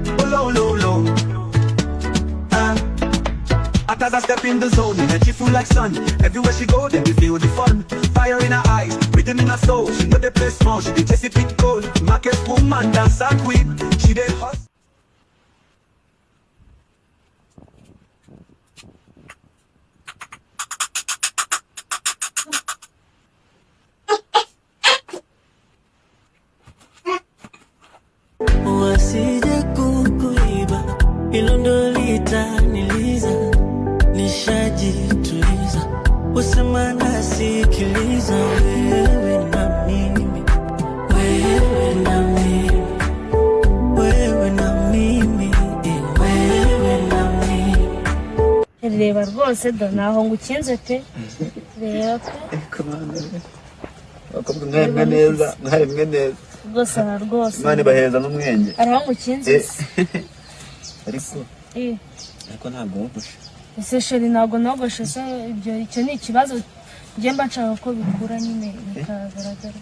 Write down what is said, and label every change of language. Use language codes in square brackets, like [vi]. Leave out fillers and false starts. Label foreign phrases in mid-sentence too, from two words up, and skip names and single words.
[en] Oh, low, low, low. Ataza step in the zone, and she full like sun. Everywhere she go, then we feel the fun. Fire in her eyes, rhythm in her soul. She know they play small, she did chase it with gold. Market woman, dance and queen. She did hustle. [sw] Wasije kukuiba, hilo ndo litaniliza. Nishajituliza, wasomana sikiliza. Wewe na mimi, wewe na mimi, wewe na mimi, wewe na mimi. [rw] Reba rwose do naho ngukinze pe. Reba pe. Mwemwe neza, mwemwe neza. Rwose na rwose. Imana ibaheza n'umwenge. Araho ngukinze. Ariko ntabwo wogoshe. Ese sheri ntabwo nogoshe se icyo ni ikibazo njye mba nshaka ko bikura nyine bikagaragara.